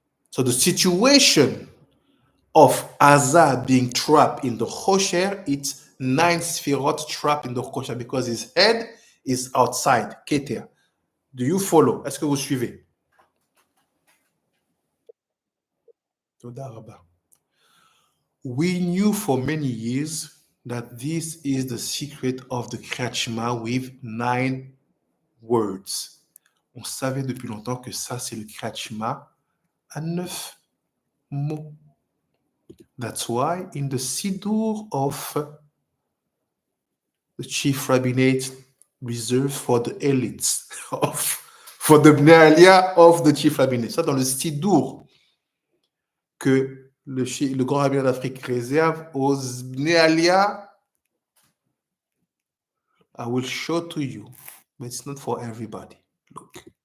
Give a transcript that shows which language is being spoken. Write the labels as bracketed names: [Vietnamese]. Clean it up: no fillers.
[English] So the situation of Asa being trapped in the Chosher, it's 9 sphirot trapped in the Chosher because his head is outside, Keter. Do you follow? [French] Est-ce que vous suivez? [English] Toda Rabba. We knew for many years that this is the secret of the Kriyat Shema with 9 words. [French] On savait depuis longtemps que ça, c'est le Kriyat Shema à 9 mots. [English] That's why in the Siddur of the chief rabbinate reserved for the elites, for the Bnei Aliyah of the chief rabbinate. [French] Ça, dans le Siddur que le grand rabbinat d'Afrique réserve aux Bnei Aliyah, [English] I will show to you, but it's not for everybody. Look.